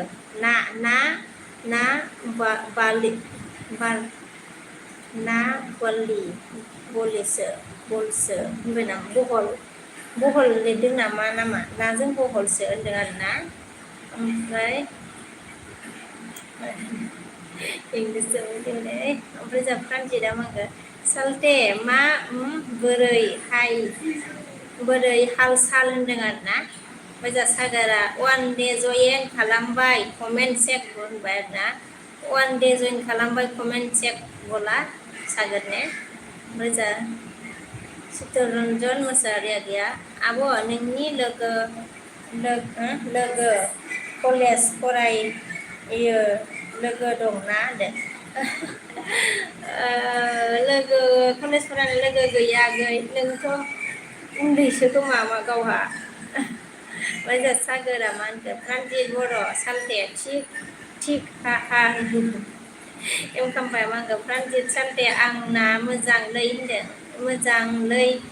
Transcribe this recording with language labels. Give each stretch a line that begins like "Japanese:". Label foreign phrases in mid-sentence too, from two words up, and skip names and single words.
Bodo: ना बलसो होनबाय नामा बहल लिरदों नामा नाजों बहलसो होनदों आरोना ओमफ्राय इंलिसजों ओमफ्राय जों प्रानजितआ मा होनगोन सालथे मा बोरै हाल साल होनदों आरोना ओमफ्राय जों सागोरा वान दे जयेन खालामबाय
English: comment check
Bodo: होनबाय आरोना वान दे जयेन खालामबाय
English: comment check
Bodo: बोला सागर ने ओमफ्राय जों चित्तरन्जन मुसाहारि आगैया आब' नोंनि लोगो कलेज फरायो लोगो दंना होनदों लोगो कलेज फरायनाय लोगो गैया आगै नोंथ' उन्दैसो खोमा गावहा ओमफ्राय जों सागोरा मा होनखो प्रानजित बर' सालथे थिग हा एम खाम्फाया मा होनगोन प्रानजित सालथे आंना मोजांलै होनदों मोजांलै